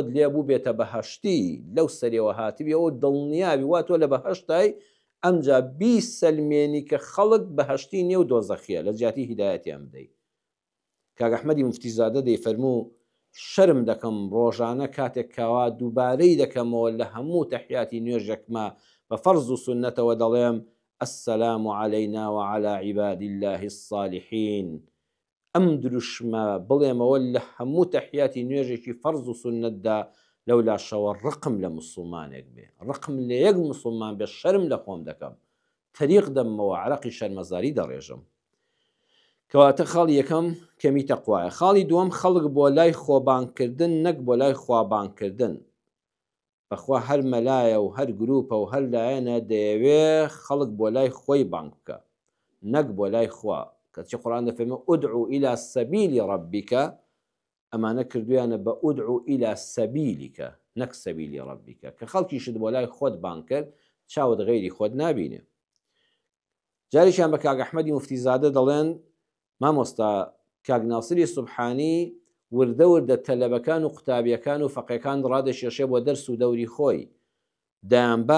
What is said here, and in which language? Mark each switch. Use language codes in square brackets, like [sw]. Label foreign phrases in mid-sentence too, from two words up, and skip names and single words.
[ckb] لێ بوو بێتە بەهەشتی لەو سەرەوە هاتبی ئەوە دڵنیابی وا تۆ لە بەهەشتای ئەمجا بیسەلمێنی کە خەڵک بەهەشتی نیە و دۆزەخیە لە جیاتی هیدایەتیان بدەیت کاک ئەحمەدی موفتیزادە دەیفەرموو شەرم دەکەم ڕۆژانە کاتێک کاوا دووبارەی دەکەمەوە لە هەموو تەحیاتی نوێژێکمە بە فەرز و سونەتەوە دەڵێم [ar] السلام علينا وعلى عباد الله الصالحين [ckb] ئەم دروشمە بڵێمەوە لە هەموو تەحیاتی نوێژێکی فەرز و سونەتدا لەولا شەوە ڕقم لە موسڵمانێک بێ ڕقم لە یەک موسڵمان بێ شەرم لە خۆم دەکەم تەریق دەمەوە عەرەقی شەرمەزاری دەڕێژم کەواتە خاڵی یەکەم کەمی تەقوایە خاڵی دووەم خەڵک بۆ لای خۆبانکردن نەک بۆ لای خوابانکردن بەخوا هەر مەلایە و هەر گروپە و هەر لایەنە دەیەوێ خەڵک بۆ لای خۆی بانک بکە نەک بۆ لای خوا کەچی قورئان دەفەرمێ [ar] ئودعوا إلى سبيل ربك [ckb] ئەمانە کردویانە بە [ar] ئودعوا إلى سبيلك [ckb] نەک سەبیلی ڕەبیکە کە خەڵکیشت بۆ لای خۆت بانک کرد چاوت غەیری خۆت نابینێ جاریشان بە کاک ئەحمەدی موفتیزادە دەڵێن مامۆستا کاک ناسری سوبحانی وردە وردە تەلەبەکان و قوتابیەکان و فەقێکان ڕادەشێشێ بۆ دەرس و دەوری خۆی دایانبا